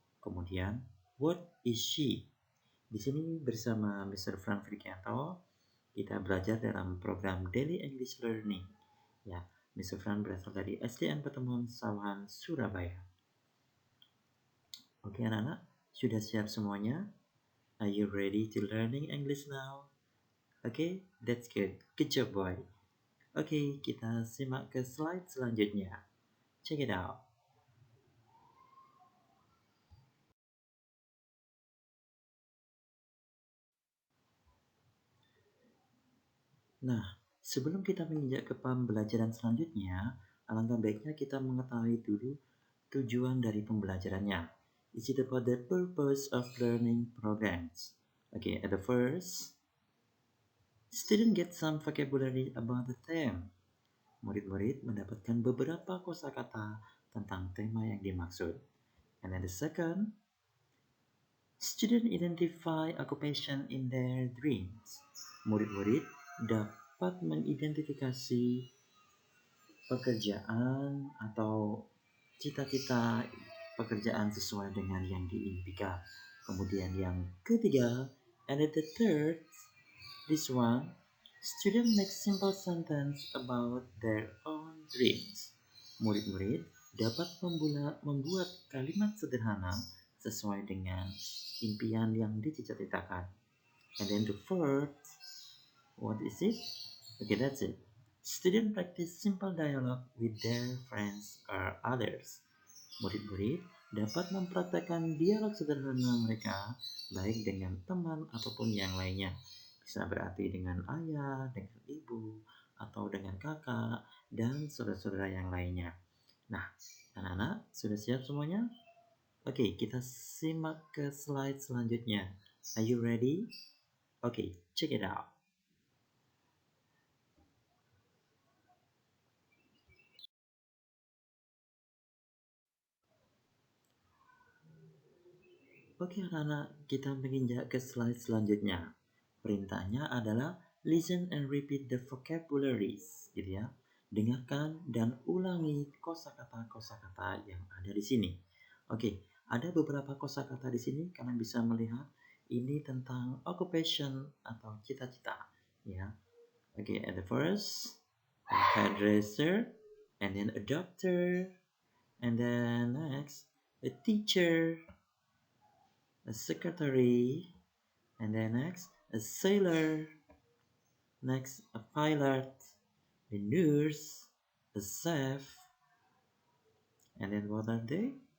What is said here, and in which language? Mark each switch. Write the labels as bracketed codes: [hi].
[id] Kemudian [en] what is she? [id] Di sini bersama Mr. Fran Frikianto kita belajar dalam program Daily English Learning. Ya, Mr. Fran berasal dari SDN Pertemuan Sawahan, Surabaya. Oke anak-anak, sudah siap semuanya? [en] Are you ready to learning English now? Okay, that's good. Good job, boy. Okay, [id] kita simak ke slide selanjutnya. [en] Check it out. [id] Nah, sebelum kita menginjak ke pembelajaran selanjutnya, alangkah baiknya kita mengetahui dulu tujuan dari pembelajarannya. [en] Is it about the purpose of learning programs? Okay, at the first, student get some vocabulary about the theme. [id] Murid-murid mendapatkan beberapa kosakata tentang tema yang dimaksud. [en] And then the second, student identify occupation in their dreams. [id] Murid-murid dapat mengidentifikasi pekerjaan atau cita-cita pekerjaan sesuai dengan yang diimpikan. Kemudian yang ketiga, [en] and the third, this one, student make simple sentence about their own dreams. [id] Murid-murid dapat membuat kalimat sederhana sesuai dengan impian yang dicita-citakan. [en] And then the fourth, what is it? Okay, that's it. Student practice simple dialogue with their friends or others. [id] Murid-murid dapat mempraktekkan dialog sederhana mereka baik dengan teman ataupun yang lainnya. Bisa berarti dengan ayah, dengan ibu, atau dengan kakak, dan saudara-saudara yang lainnya. Nah, anak-anak sudah siap semuanya? Oke, kita simak ke slide selanjutnya. [en] Are you ready? Oke, check it out. [id] Oke anak-anak, kita menginjak ke slide selanjutnya. Perintahnya adalah [en] listen and repeat the vocabularies, [id] gitu ya. Dengarkan dan ulangi kosakata-kosakata yang ada di sini. Oke, ada beberapa kosakata di sini kalian bisa melihat ini tentang occupation atau cita-cita, ya. [en] Oke, at the first, a hairdresser, and then a doctor, and then next, a teacher, a secretary, and then next a sailor, next a pilot, a nurse, a chef, and then what are they?